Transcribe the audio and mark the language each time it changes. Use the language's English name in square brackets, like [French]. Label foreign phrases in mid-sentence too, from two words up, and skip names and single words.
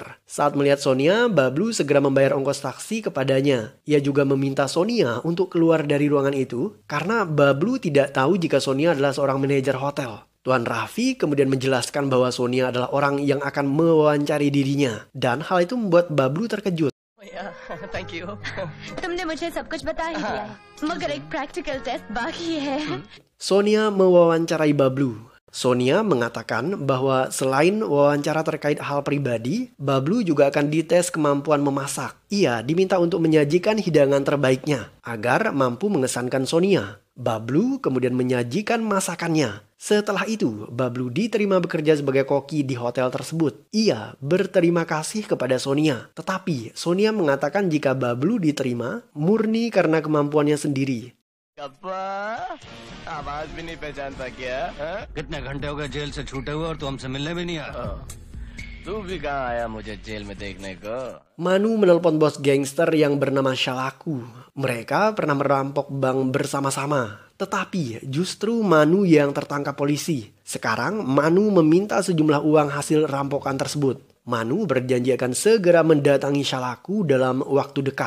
[Indonesian] Saat melihat Sonia, Bablu segera membayar ongkos taksi kepadanya. Ia juga meminta Sonia untuk keluar dari ruangan itu karena Bablu tidak tahu jika Sonia adalah seorang manajer hotel. Tuan Raffi kemudian menjelaskan bahwa Sonia adalah orang yang akan mewawancari dirinya. Dan hal itu membuat Bablu terkejut. [English] thank you. [Hindi] तुमने मुझे सब कुछ बता ही दिया है, मगर एक [English] practical test [Hindi] बाकी है। [Indonesian] Sonia mewawancarai Bablu. Sonia mengatakan bahwa selain wawancara terkait hal pribadi, Bablu juga akan dites kemampuan memasak. Ia diminta untuk menyajikan hidangan terbaiknya agar mampu mengesankan Sonia. Bablu kemudian menyajikan masakannya. Setelah itu, Bablu diterima bekerja sebagai koki di hotel tersebut. Ia berterima kasih kepada Sonia. Tetapi Sonia mengatakan jika Bablu diterima murni karena kemampuannya sendiri. [Hindi] कप्पा आवाज भी नहीं पहचानता क्या? कितने घंटे हो गए जेल से छूटे हुए और तू हमसे मिलने भी नहीं आया। तू भी कहाँ आया मुझे जेल में देखने को? [Indonesian] Manu menelpon bos gangster yang bernama Shalaku. Mereka pernah merampok bank bersama-sama. Tetapi justru Manu yang tertangkap polisi. Sekarang Manu meminta sejumlah uang hasil rampokan tersebut. Manu berjanji akan segera mendatangi Shalaku dalam waktu dekat.